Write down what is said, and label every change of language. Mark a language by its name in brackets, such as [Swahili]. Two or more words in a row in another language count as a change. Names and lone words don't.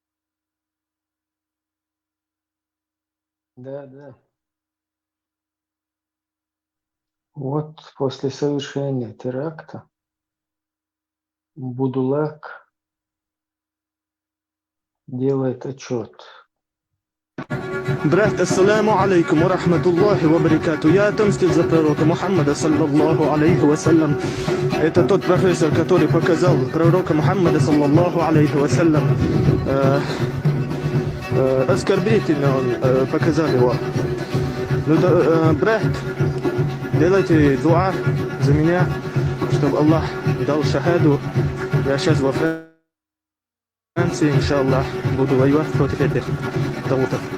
[Russian] Да. Вот после совершения теракта Будулак делает отчет. Брат, [Arabic] السلام عليكم ورحمة الله وبركاته. [Russian] Я отомстил за пророка Мухаммада, [Arabic] صلى الله عليه وسلم. [Russian] Это тот профессор, который показал пророка Мухаммада, [Arabic] صلى الله عليه وسلم. [Russian] Оскорбительно он показал его. Ну, брат, делайте дуа за меня, чтобы Аллах дал шахаду. Я сейчас во Франции, иншаллах, буду воевать против этих талутов.